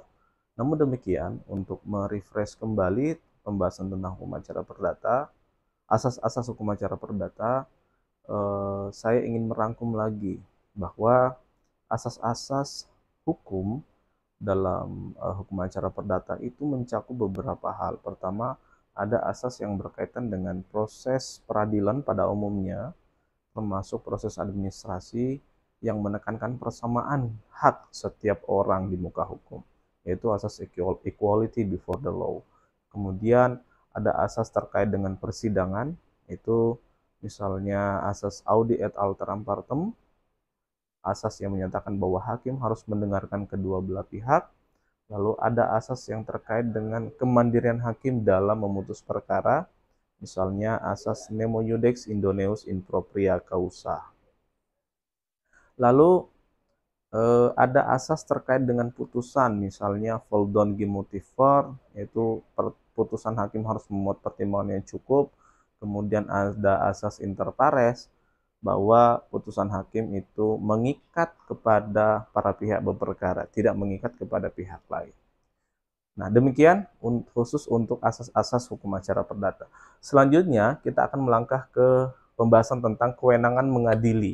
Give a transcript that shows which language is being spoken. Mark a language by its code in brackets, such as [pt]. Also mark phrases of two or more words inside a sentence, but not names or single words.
[id] Namun demikian, untuk merefresh kembali pembahasan tentang hukum acara perdata, asas-asas hukum acara perdata, saya ingin merangkum lagi bahwa asas-asas hukum dalam hukum acara perdata itu mencakup beberapa hal. Pertama, ada asas yang berkaitan dengan proses peradilan pada umumnya, termasuk proses administrasi yang menekankan persamaan hak setiap orang di muka hukum, yaitu asas [en] equality before the law. [id] Kemudian ada asas terkait dengan persidangan, itu misalnya asas [la] audi et alteram partem, [id] asas yang menyatakan bahwa hakim harus mendengarkan kedua belah pihak. Lalu ada asas yang terkait dengan kemandirian hakim dalam memutus perkara, misalnya asas [la] nemo iudex indoneus in propria causa. [id] Lalu ada asas terkait dengan putusan, misalnya [nl] voldon gimotiver, [id] yaitu putusan hakim harus memuat pertimbangan yang cukup. Kemudian ada asas [la] inter pares, [id] bahwa putusan hakim itu mengikat kepada para pihak berperkara, tidak mengikat kepada pihak lain. Nah, demikian khusus untuk asas-asas hukum acara perdata. Selanjutnya, kita akan melangkah ke pembahasan tentang kewenangan mengadili.